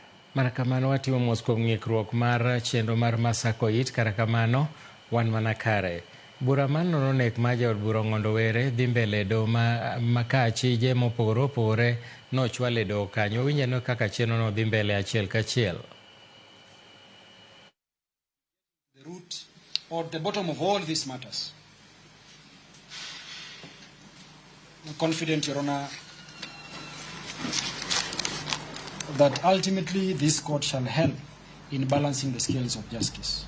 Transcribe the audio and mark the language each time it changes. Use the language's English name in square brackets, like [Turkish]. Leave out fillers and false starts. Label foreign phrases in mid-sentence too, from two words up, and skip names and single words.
[Luo (Kenya and Tanzania)] Marakamano watimo mos kuom ng'ikruok mar chenro mar masako it kata kamano wan mana kare. Bura mar nono nek ma jaod bura Ong'ondo were dhi mbele do ma ka achije mopogore opogore nochwal e do kanyo. Winjeno kaka chenro no dhi mbele achiel kachiel. [English] The root or the bottom of all these matters. I'm confident, Your Honor, that ultimately this court shall help in balancing the scales of justice.